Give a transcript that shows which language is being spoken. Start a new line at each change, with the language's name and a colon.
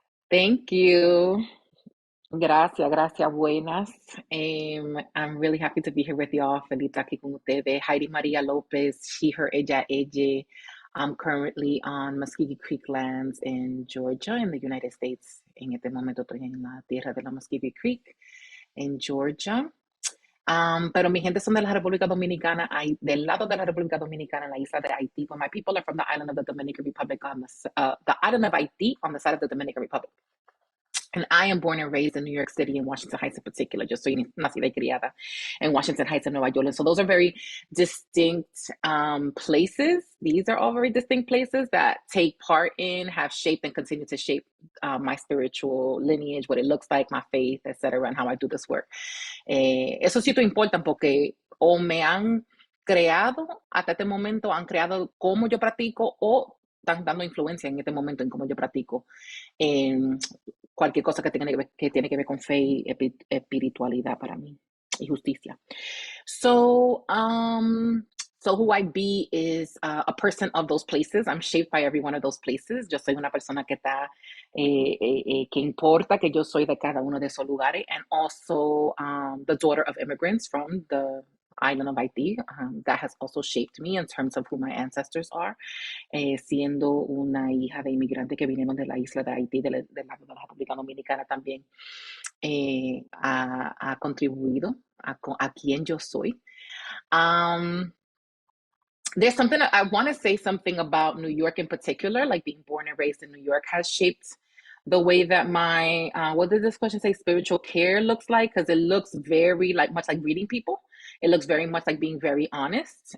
English: Thank you. Gracias, buenas. I'm really happy to be here with y'all. Feliz aquí con ustedes. Heidi Maria Lopez, she, her, ella. I'm currently on Muscogee Creek lands in Georgia, in the United States.
Spanish: En este momento estoy en la tierra de la Muscogee Creek, en Georgia. Pero mi gente son de la República Dominicana, del lado de la República Dominicana, en la isla de Haití.
English: But my people are from the island of the Dominican Republic, on the island of Haiti, on the side of the Dominican Republic. And I am born and raised in New York City and Washington Heights in particular, just so you know, nacida y criada in Washington Heights and Nueva York. And so those are very distinct places. These are all very distinct places that take part in, have shaped, and continue to shape my spiritual lineage, what it looks like, my faith, etc., and how I do this work.
Spanish: Esos sitios importan porque o me han creado, hasta este momento han creado cómo yo practico, o están dando influencia en este momento en cómo yo practico cualquier cosa que tiene que ver con fe y espiritualidad para mí, y justicia.
English: So who I be is a person of those places. I'm shaped by every one of those places.
Spanish: Yo soy una persona que está, que importa que yo soy de cada uno de esos lugares.
English: And also the daughter of immigrants from the island of Haiti. That has also shaped me in terms of who my ancestors are.
Spanish: Siendo una hija de inmigrante que vinieron de la isla de Haití, del lado de la República Dominicana también, ha contribuido a quien yo soy.
English: There's something, I want to say something about New York in particular, like being born and raised in New York has shaped the way that my, what did this question say, spiritual care looks like? Because it looks very much like reading people. It looks very much like being very honest.